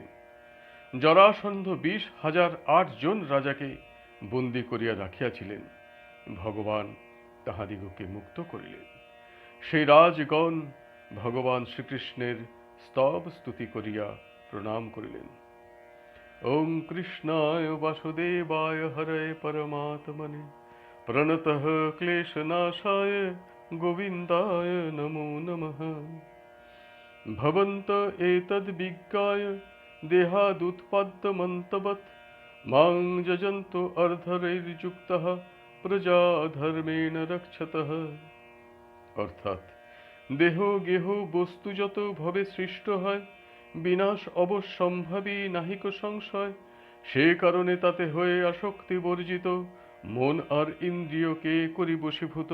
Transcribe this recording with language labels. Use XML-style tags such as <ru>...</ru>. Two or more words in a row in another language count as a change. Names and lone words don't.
<bn>জরাসন্ধ ২০,০০৮ জন রাজাকে বন্দী করিয়া রাখিয়াছিলেন। ভগবান তাহাদিগকে মুক্ত করিলেন। সেই রাজগণ ভগবান শ্রীকৃষ্ণের স্তব স্তুতি করিয়া প্রণাম করিলেন।</bn> <sa>ओम कृष्णाय वासुदेवाय हरये परमात्मने प्रणतः क्लेशनाशाय गोविन्दाय नमो नमः। भवन्त एतद्विज्ञाय देहादुत्पाद्यमन्तवत् मां যজন্তো अर्धरैर्युक्तः প্রজা ধর্মেণ রক্ষতঃ।</sa> <bn>অর্থাৎ দেহ গেহ বস্তু যত ভবে সৃষ্ট হয়, বিনাশ অবশ্যম্ভাবী নাহিক সংশয়। সে কারণে তাতে হয়ে আসক্তি বর্জিত, মন আর ইন্দ্রিয়কে করি বশীভূত।</bn>